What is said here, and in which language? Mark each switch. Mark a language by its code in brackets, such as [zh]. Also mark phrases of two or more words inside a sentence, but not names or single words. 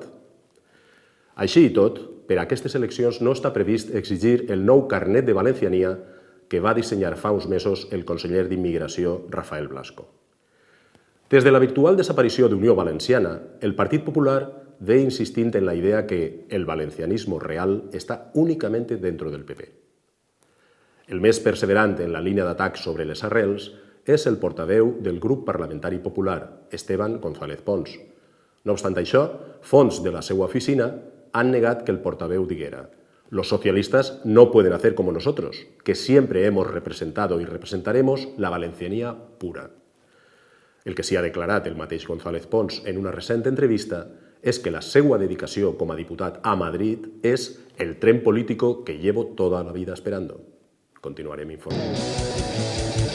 [ca] Així i tot, per a aquestes eleccions no està previst exigir el nou carnet de valenciania que va dissenyar fa uns mesos el conseller d'Immigració, Rafael Blasco. Des de la virtual desaparició d'Unió Valenciana, el Partit Popular ve insistint en la idea que [es] el valencianismo real está únicamente dentro del PP. [ca] El més perseverant en la línia d'atac sobre les arrels és el portaveu del grup parlamentari popular, Esteban González Pons. No obstant això, fonts de la seva oficina han negat que el portaveu diguera: [es] «Los socialistas no pueden hacer como nosotros, que siempre hemos representado y representaremos la valencianía pura». [ca] El que s'hi ha declarat el mateix González Pons en una recent entrevista és que la seva dedicació com a diputat a Madrid és el [es] tren político que llevo toda la vida esperando. [ca] Continuarem informant.